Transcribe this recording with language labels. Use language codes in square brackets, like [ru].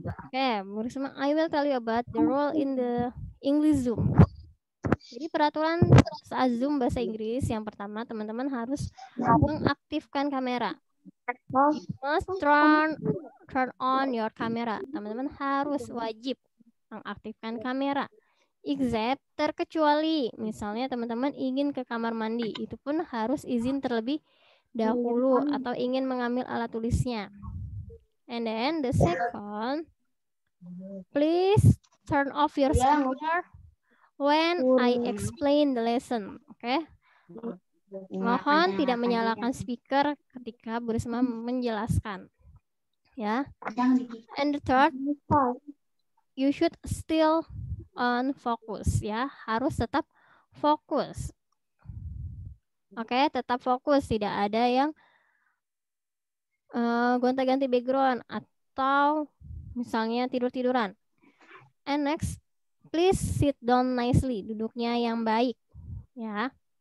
[en] Oke, Bu Risma, I will tell you about the role in the English Zoom. [id] Jadi peraturan saat Zoom bahasa Inggris yang pertama teman-teman harus mengaktifkan kamera. [en] Must turn on your camera. [id] Teman-teman harus wajib mengaktifkan kamera. Except terkecuali misalnya teman-teman ingin ke kamar mandi, itu pun harus izin terlebih dahulu atau ingin mengambil alat tulisnya. [en] And then the second, please turn off your speaker when I explain the lesson. Oke. [id] Mohon tidak menyalakan speaker ketika Bu Risma menjelaskan. Ya. [en] And the third, you should still on fokus ya, [id] harus tetap fokus. Oke, tetap fokus, tidak ada yang gonta-ganti background atau misalnya tidur-tiduran. [en] And next, please sit down nicely, [id] duduknya yang baik ya.